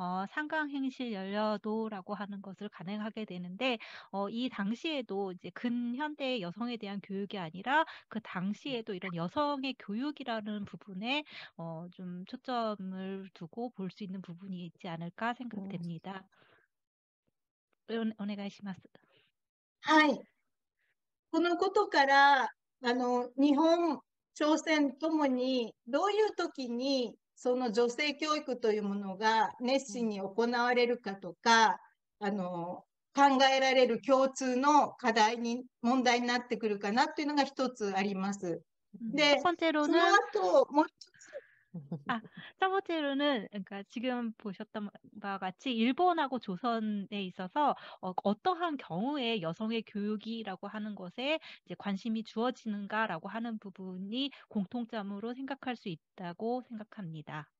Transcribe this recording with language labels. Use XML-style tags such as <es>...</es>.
<ko>상강행실 연려도라고 하는 것을 간행하게 되는데 이 당시에도 이제 근현대의 여성에 대한 교육이 아니라 그 당시에도 이런 여성의 교육이라는 부분에 좀 초점을 두고 볼 수 있는 부분이 있지 않을까 생각됩니다.</ko> <ja>お願いします。はい。このことから、日本、朝鮮ともに、どういう時に、その女性教育というものが熱心に行われるかとか、考考えられる共通の問題になってくるかなというのが一つあります。で、</ja> <ko>첫</ko> <ja>その</ja> <ko>번째로는</ko> <ja>後、もう一つ、</ja> <ko>첫 번째로는 그러니까 지금 보셨던 바와 같이 일본하고 조선에 있어서 어떠한 경우에 여성의 교육이라고 하는 것에 이제 관심이 주어지는가라고 하는 부분이 공통점으로 생각할 수 있다고 생각합니다.</ko>